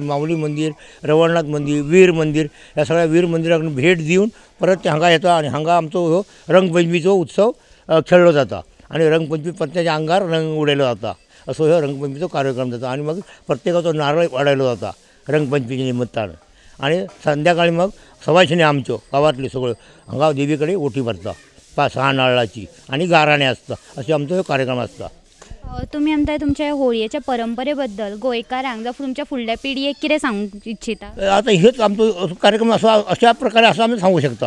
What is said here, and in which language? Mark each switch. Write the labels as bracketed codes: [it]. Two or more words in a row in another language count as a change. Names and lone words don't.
[kok] माऊली मंदिर रवळनाथ मंदिर वीर मंदिर ह्या सगळ्या वीर मंदिराक भेट दिवन परत ते हांगा येता आणि हांगा आमचो हो रंगपंचमीचो उत्सव खेळलो जाता आणि रंगपंचमी प्रत्येकाच्या आंगार रंग उडयलो जाता असो हो रंगपंचमीचो कार्यक्रम जाता आणि मग प्रत्येकाचो नारळ वाडयलो जाता रंगपंचमीच्या निमित्तान आणि संध्याकाळी मग सवाशिणी आमच्यो गांवांतल्यो सगळ्यो हांगा देवी कडेन ओटी भरता 5-6 नारळाची आणि गाराणे असता असे आमचो कार्यक्रम असता तुम्ही आमच्या तुमच्या होळयेच्या परंपरे बद्दल गोंयकारांक जावं तुमच्या फुडल्या पिढयेक कितें सांगूंक इच्छिता? आता हेच आमचो कार्यक्रम असा अशा प्रकारे असं आम्ही सांगू शकता.